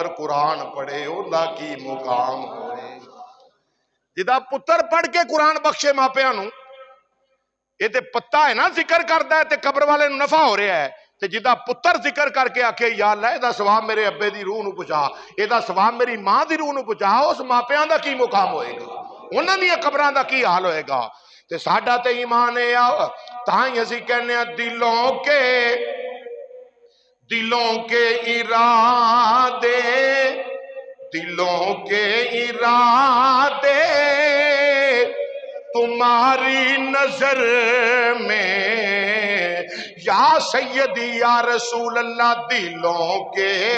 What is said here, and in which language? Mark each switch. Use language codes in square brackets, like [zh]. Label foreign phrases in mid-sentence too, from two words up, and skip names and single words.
[pa] قرآن پڑھے اوندا کی مقام ہوئے جدا پتر پڑھ کے قرآن بخشے ماپیاں نو یہ تے پتہ ہے نا ذکر کردا ہے تے قبر والے نو نفع ہو رہا ہے تے جدا پتر ذکر کر کے آکھے یا اللہ اے دا ثواب میرے ابے دی روح نو پہنچا اے دا ثواب میری ماں دی روح نو پہنچا اس ماپیاں دا کی مقام ہوئے گا انہاں دی قبراں دا کی حال ہوئے گا تے ساڈا تے ایمان ہے تائیں اسی کہنے ہیں [ur] دلوں کے ارادے تمہاری نظر میں [ar] یا سیدی یا رسول اللہ [ur] دلوں کے